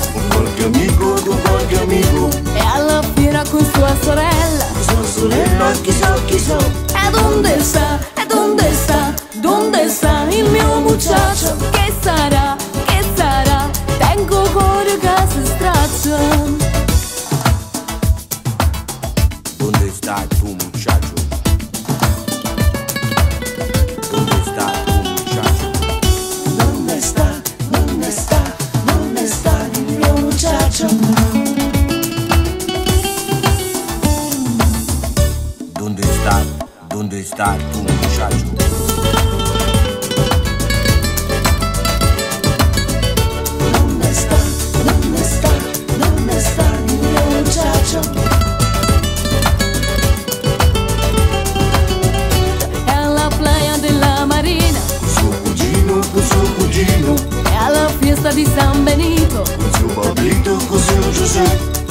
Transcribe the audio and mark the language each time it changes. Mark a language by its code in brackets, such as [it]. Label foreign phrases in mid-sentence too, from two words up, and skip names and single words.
[it] con qualche amico, è alla fiera con sua sorella, con sua sorella, chissà. E dove sta? E dove sta? Dove sta il mio muchacho? Che sarà? Che sarà? Tengo cuore che si straccia. [es] ¿Dónde está tu muchacho? ¿Dónde está tu muchacho? ¿Dónde está? ¿Dónde está? ¿Dónde está [it] il mio [es] muchacho? ¿Dónde está? ¿Dónde está tu muchacho? ¿Dónde está? ¿Dónde está? ¿Dónde está [it] il mio [es] muchacho? [it] È alla playa della Marina, Con suo cugino, è alla fiesta di San Benito, con suo Pablito, con suo Giuseppe,